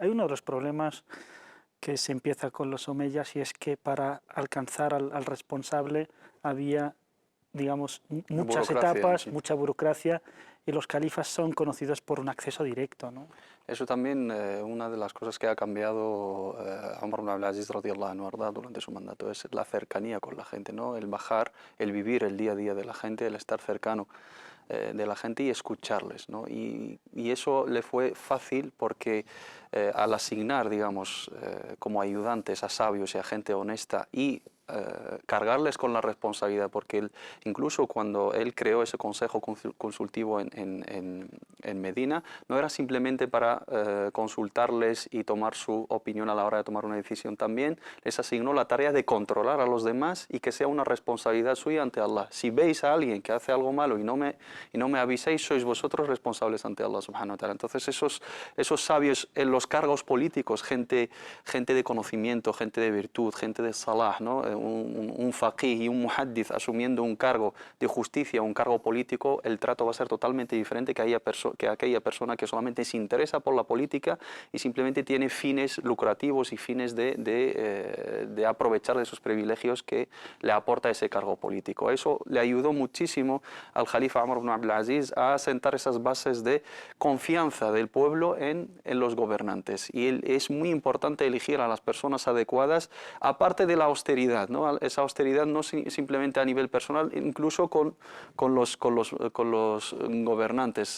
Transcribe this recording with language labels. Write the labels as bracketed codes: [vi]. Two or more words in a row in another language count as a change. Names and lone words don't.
[es] Hay uno de los problemas que se empieza con los omeyas y es que para alcanzar al responsable había, digamos, muchas etapas, sí. mucha burocracia, y los califas son conocidos por un acceso directo, ¿no? Eso también, una de las cosas que ha cambiado Omar ibn Abdulaziz [ar] رضي الله عنه [es] durante su mandato es la cercanía con la gente, ¿no? El bajar, el vivir el día a día de la gente, el estar cercano de la gente y escucharles, ¿no? Y eso le fue fácil porque al asignar, digamos, como ayudantes a sabios y a gente honesta y cargarles con la responsabilidad, porque él, incluso cuando él creó ese consejo consultivo en Medina, no era simplemente para consultarles y tomar su opinión a la hora de tomar una decisión, también les asignó la tarea de controlar a los demás y que sea una responsabilidad suya ante Allah. Si veis a alguien que hace algo malo y no me aviséis, sois vosotros responsables ante Allah [ar] سبحانه وتعالى. [es] Entonces esos sabios en los cargos políticos, gente de conocimiento, gente de virtud, gente de salah, ¿no? Un faqih y un muhaddith asumiendo un cargo de justicia, un cargo político, el trato va a ser totalmente diferente que aquella persona que solamente se interesa por la política y simplemente tiene fines lucrativos y fines de aprovechar de esos privilegios que le aporta ese cargo político. Eso le ayudó muchísimo al Jalifa Omar ibn Abdulaziz a sentar esas bases de confianza del pueblo en los gobernantes. Y es muy importante elegir a las personas adecuadas, aparte de la austeridad, ¿no? Esa austeridad no simplemente a nivel personal, incluso con los gobernantes.